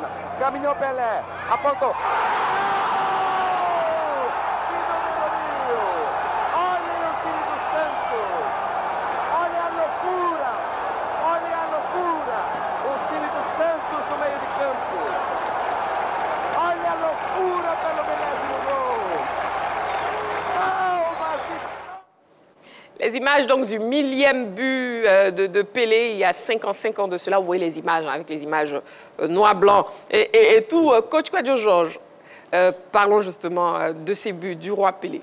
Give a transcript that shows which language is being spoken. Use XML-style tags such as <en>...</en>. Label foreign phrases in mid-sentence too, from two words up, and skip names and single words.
<pt>Caminhou Pelé, apontou. Olha o time do Santos. Olha a loucura. Olha a loucura. O time do Santos no meio de campo. Olha a loucura pelo 20º gol.</pt> <fr>Les images donc du millième but de Pelé, il y a 55 ans de cela. Vous voyez les images avec les images noir-blanc et tout. Coach Kwadjo-Georges, parlons justement de ces buts du roi Pelé.</fr>